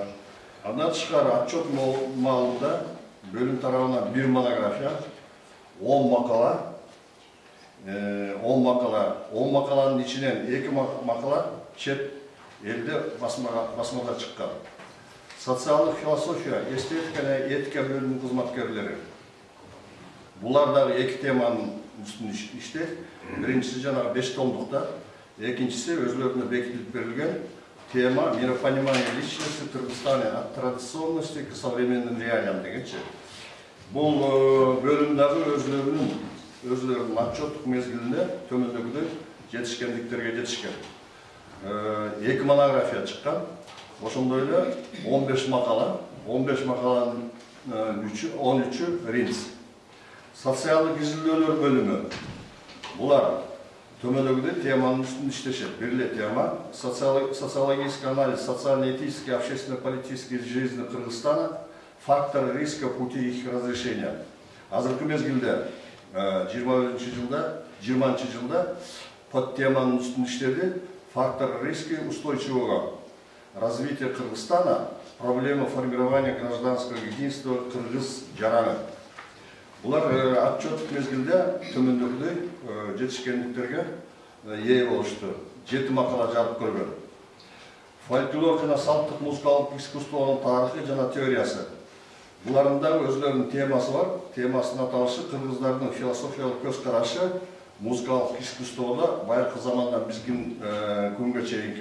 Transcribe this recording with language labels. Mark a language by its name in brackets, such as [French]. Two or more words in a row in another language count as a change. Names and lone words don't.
[Kyrgyz] Андан тышкары отчет маалында бөлүм тарабынан 1 монография, 10 макаланын ичинен 2 макала чет элде басмада чыккан. Социалдык философия, эстетика жана этика бөлүмүнүн кызматкерлери. Булар дагы 2 теманын үстүнө иштейт. Биринчиси жанагы 5 томдукта, экинчиси өзлөрүнө бекитилип берилген тема [Russian] «Миропонимание личности в Кыргызстане от традиционности к современным реалиям» [Kyrgyz] дегенчи. Бул бөлүм дагы өзлөрүнүн отчеттук мезгилинде төмөндөгүдөй жетишкендиктерге жетишкен. 2 монография чыккан. Ошондой эле 15 макаланын 13-ü Ринц. Социалдык изилдөөлөр бөлүмү. Булар төмөндөгүдөй теманын үстүндө иштешет. Бир эле тема [Russian] социологический анализ социально-этической, общественно-политической жизни Кыргызстана, факторы риска, пути их разрешения. [Kyrgyz] Азыркы мезгилде 20 жылда под теманын үстүндө иштеди. [Russian] Факторы риски устойчивого развития Кыргызстана, проблема формирования гражданского единства [Kyrgyz] Кыргыз жараны. Булар отчеттук мезгилде төмөндөгүдөй жетишкендиктерге ээ болушту. 7 макала жарык көргөн. Фольклор жана салттык музыкалык искусствонун тарыхы жана теориясы. Булардын дагы өзлөрүнүн темасы бар. Темасынын аталышы кыргыздардын философиялык көз карашы музыкалык искусстводо байыркы замандан биздин күнгө чейинки.